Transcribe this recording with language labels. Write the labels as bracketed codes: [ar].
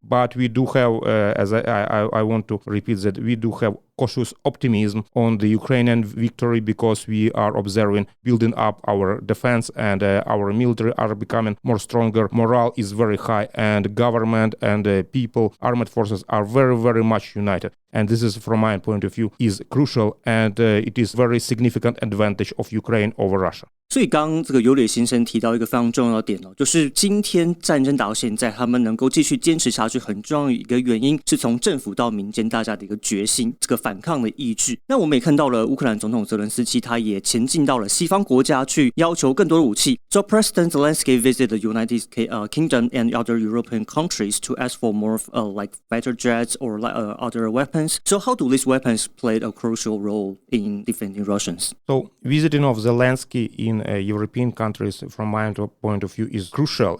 [en] But we do have, as I want to repeat that we do have cautious optimism on the Ukrainian victory because we are observing building up our defense and our military are becoming more stronger. Morale is very high, and government and people, armed forces are very, very much united. And this is, from my point of view, is crucial, and it is very significant advantage of Ukraine over Russia. [zh] 所以刚刚这个尤里先生提到一个非常重要的点就是今天战争打到现在，他们能够继续坚持下去，很重要的一个原因是从政府到民间大家的一个决心，这个反抗的意志。那我们也看到了乌克兰总统泽伦斯基，他也前进到了西方国家去要求更多的武器。 [en] So President Zelensky visited the United Kingdom and other European countries to ask for more like fighter jets or other weapons. So how do these weapons play a crucial role in defending Russians? So visiting of Zelensky in European countries, from my point of view, is crucial.